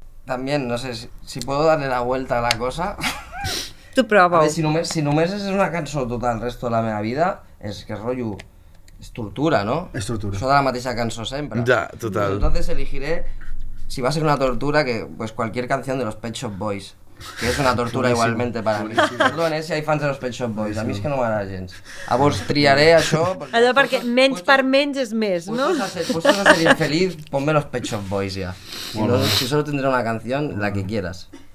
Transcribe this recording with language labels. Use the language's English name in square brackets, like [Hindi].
[Spanish] También, no sé, si puedo darle la vuelta a la cosa... [Catalan] Tu prova-ho. A ver, si només és una cançó tota el resto de la meva vida, és que rotllo... És tortura, ¿no? És tortura. Això de la mateixa cançó sempre. [Spanish] Ya, total. Entonces elegiré, si va a ser una tortura, que pues cualquier canción de los Pet Shop Boys, que es una tortura igualmente para mí. Perdón, si hay fans de los Pet Shop Boys, [Catalan] a mi és que no m'agrada gens. Llavors triaré això... Allò perquè menys per menys és més, no? [Spanish] Puestos a ser infeliz, ponme los Pet Shop Boys ya. Si solo tendré una canción, la que quieras.